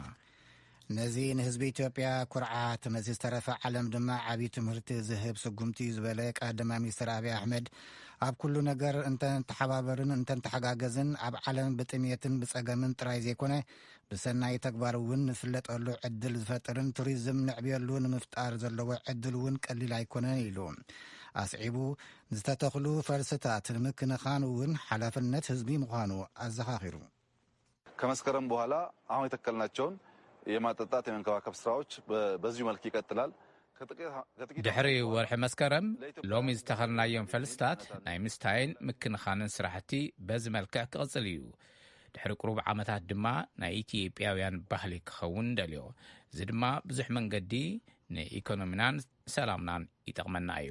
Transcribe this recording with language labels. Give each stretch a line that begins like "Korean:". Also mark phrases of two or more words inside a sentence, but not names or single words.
Tigrinya: ነዚ ንህዝቢ ኢትዮጵያ ኩርዓት ነዚ ዝተረፈ ዓለም ድማ ዓብይ ትምህርቲ ዝህብ ስጉምቲ ዝበለ ቀዳማይ ሚኒስትር ኣብይ ኣሕመድ ኣብ ኩሉ ነገር እንተን ተሓባበርን እንተን ተሓጋገዝን ኣብ ዓለም ብጥሜትን ብጸገምን ጥራይ ዘይኮነ ብሰናይ ተግባር እውን ንፍለጠሉ ዕድል ዝፈጥርን ቱሪዝም ንዕብየሉ ንምፍጣር ዘለዎ ዕድል እውን ቀሊል ኣይኮነን ኢሉ ኣስዒቡ ዝተተኽሉ ፈልስታት ንምክንኻን እውን ሓላፍነት ህዝቢ ምዃኑ ኣዘኻኺሩ
Amharic: ከመስከረም በኋላ አሁን የተከልናቸውን የማጠጣት የመንከባከብ ስራዎች በዚሁ መልክ ይቀጥላል።
Tigrinya: ድሕሪ ወርሒ መስከረም ሎሚ ዝተኸልናዮም ፈልስታት ናይ ምስታይን ምክንኻንን ስራሕቲ በዚ መልክዕ ክቕጽል እዩ። ድሕሪ ቁሩብ ዓመታት ድማ ናይ ኢትዮጵያውያን ባህሊ ክኸውን ደልዮ እዚ ድማ ብዙሕ መንገዲ ንኢኮኖሚናን ሰላምናን ይጠቕመና እዩ